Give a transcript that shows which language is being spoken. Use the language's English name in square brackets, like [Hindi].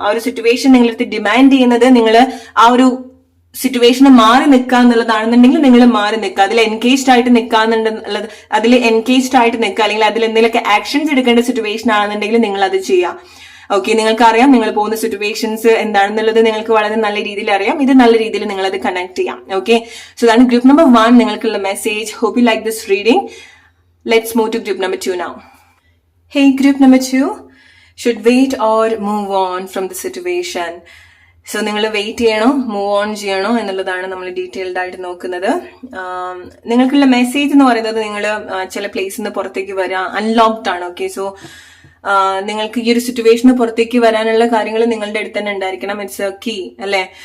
[Malayalam] ആ ഒരു സിറ്റുവേഷൻ നിങ്ങളടുത്ത് ഡിമാൻഡ് ചെയ്യുന്നത് നിങ്ങൾ ആ ഒരു സിറ്റുവേഷന് മാറി നിൽക്കുക എന്നുള്ളതാണെന്നുണ്ടെങ്കിൽ നിങ്ങൾ മാറി നിൽക്കുക, അതിൽ എൻഗേജ്ഡ് ആയിട്ട് നിൽക്കാന്നുള്ളത്, അതിൽ എൻഗേജ്ഡ് ആയിട്ട് നിൽക്കുക, അല്ലെങ്കിൽ അതിൽ എന്തെങ്കിലുമൊക്കെ ആക്ഷൻസ് എടുക്കേണ്ട സിറ്റുവേഷൻ ആണെന്നുണ്ടെങ്കിൽ നിങ്ങൾ അത് ചെയ്യാം. ഓക്കെ, നിങ്ങൾക്ക് അറിയാം നിങ്ങൾ പോകുന്ന സിറ്റുവേഷൻസ് എന്താണെന്നുള്ളത് നിങ്ങൾക്ക് വളരെ നല്ല രീതിയിൽ അറിയാം. ഇത് നല്ല രീതിയിൽ നിങ്ങൾ അത് കണക്ട് ചെയ്യാം. ഓക്കെ, സോ അതാണ് ഗ്രൂപ്പ് നമ്പർ 1 നിങ്ങൾക്കുള്ള message. [English] Hope you like this reading. Let's move to group number 2 now. Hey, group number 2, should wait or move on from the situation. [Malayalam] So നിങ്ങൾ വെയിറ്റ് ചെയ്യണോ, മൂവ് ഓൺ ചെയ്യണോ എന്നുള്ളതാണ് നമ്മൾ detailed ആയിട്ട് നോക്കുന്നത്. നിങ്ങൾക്കുള്ള മെസ്സേജ് എന്ന് പറയുന്നത് നിങ്ങൾ ചില പ്ലേസിൽ നിന്ന് പുറത്തേക്ക് വരിക, അൺലോക്ഡ് ആണ്. ഓക്കെ, സോ നിങ്ങൾക്ക് ഈ ഒരു സിറ്റുവേഷന് പുറത്തേക്ക് വരാനുള്ള കാര്യങ്ങൾ നിങ്ങളുടെ അടുത്ത് തന്നെ ഉണ്ടായിരിക്കണം. [English] it's a key [Malayalam] അല്ലെ.